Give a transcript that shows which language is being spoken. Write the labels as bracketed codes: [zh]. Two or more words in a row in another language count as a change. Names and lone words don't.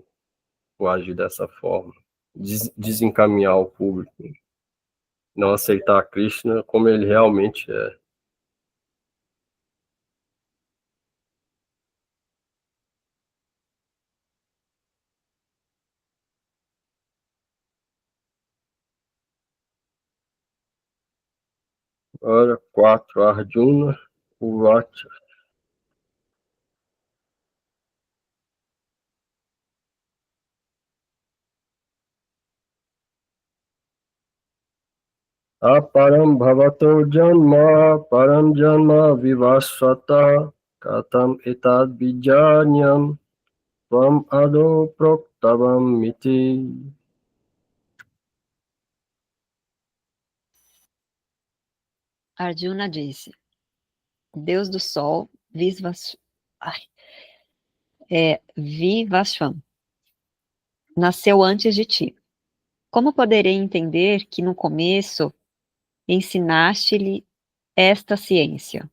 [pt] Por agir dessa forma, desencaminhar o público, não aceitar Krishna como ele realmente é. Hora 4, [sa] Arjuna, Uvacha. Aparam bhavato janma, param janma vivasvata, katam etad bijanyam, tvam ado proktavam miti. [pt] Arjuna disse: Deus do Sol, Vivasvam, nasceu antes de ti. Como poderei entender que no começo ensinaste-lhe esta ciência?